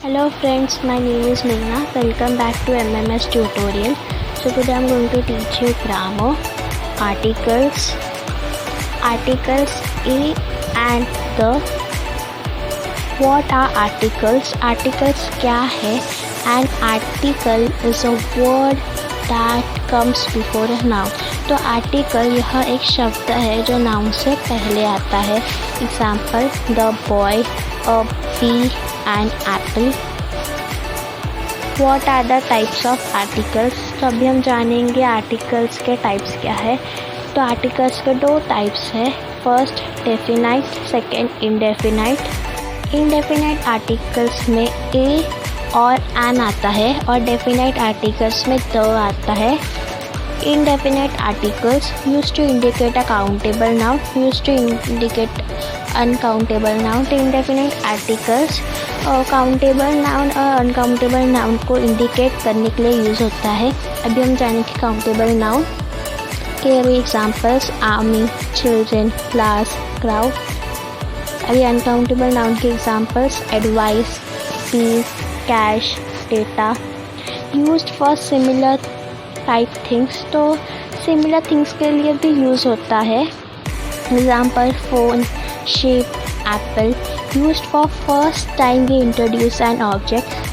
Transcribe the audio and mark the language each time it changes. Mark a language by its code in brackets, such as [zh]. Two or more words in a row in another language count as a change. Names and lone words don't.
[en] Hello friends, my name is Meena. Welcome back to MMS tutorial. So today I am going to teach you grammar, articles A and the. What are articles? [hi] Articles क्या है? [en] An article is a word that comes before a noun. [hi] तो आर्टिकल यह एक शब्द है जो नाउन से पहले आता है. [en] example the boy, a bee and apple. What are the types of articles? [hi] तो अभी हम जानेंगे आर्टिकल्स के टाइप्स क्या है. तो आर्टिकल्स के दो टाइप्स है. [en] first definite, second indefinite. indefinite articles [hi] में ए और एन आता है और [en] definite articles [hi] में द आता है. [en] Indefinite articles used to indicate a countable noun, used to indicate uncountable noun. [hi] तो [en] indefinite articles countable noun [hi] और [en] uncountable noun [hi] को indicate करने के लिए यूज़ होता है. अभी हम जानेंगे [en] countable noun [hi] के [en] examples army, children, class, crowd. [hi] अभी [en] uncountable noun [hi] के [en] examples advice, piece, cash, data. used for similar type things. [hi] तो [en] similar things [hi] के लिए भी यूज़ होता है. [en] example phone, ship, apple. used for first time we introduce an object.